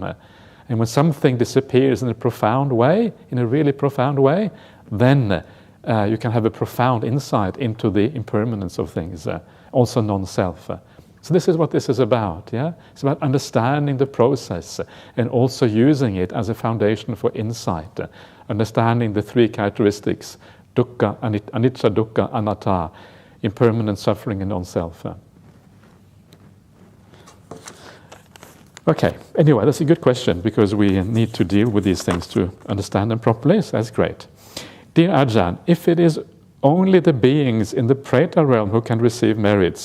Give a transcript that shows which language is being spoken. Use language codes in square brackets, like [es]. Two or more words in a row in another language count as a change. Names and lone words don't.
[en] And when something disappears in a profound way, in a really profound way, then you can have a profound insight into the impermanence of things, also non-self. So this is what this is about, It's about understanding the process and also using it as a foundation for insight, understanding the three characteristics, [pi] dukkha, anicca, dukkha, anatta, [en] impermanent, suffering, and non-self. Okay, anyway, that's a good question because we need to deal with these things to understand them properly, so that's great. Dear Ajahn, if it is only the beings in the Preta realm who can receive merits.